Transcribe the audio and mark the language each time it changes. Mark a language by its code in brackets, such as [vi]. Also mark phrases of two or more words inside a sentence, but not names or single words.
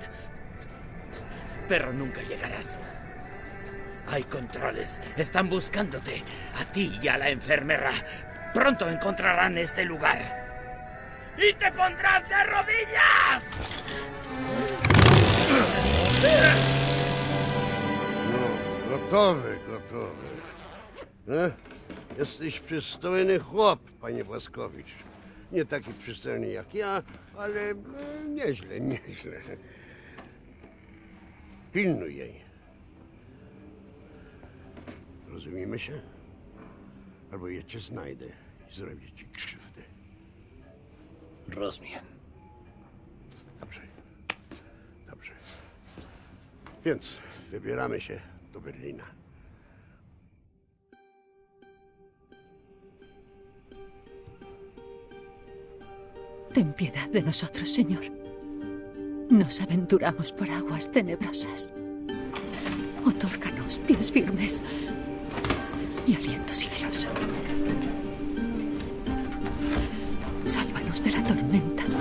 [es] Pero nunca llegarás. Hay controles. Están buscándote. A ti y a la enfermera. Pronto encontrarán este lugar. ¡Y te pondrás de rodillas! [pl] No, gotowy. Jesteś przystojny chłop, panie Błaskowicz. Nie taki przystojny jak ja, ale nieźle. Pilnuj jej. Rozumiemy się? Albo ja cię znajdę i zrobię ci krzywdę. Rozumiem. Dobrze. Dobrze. Więc wybieramy się do Berlina. [es] Ten piedad de nosotros, Señor. Nos aventuramos por aguas tenebrosas. Otórganos pies firmes y aliento sigiloso. Sálvanos de la tormenta.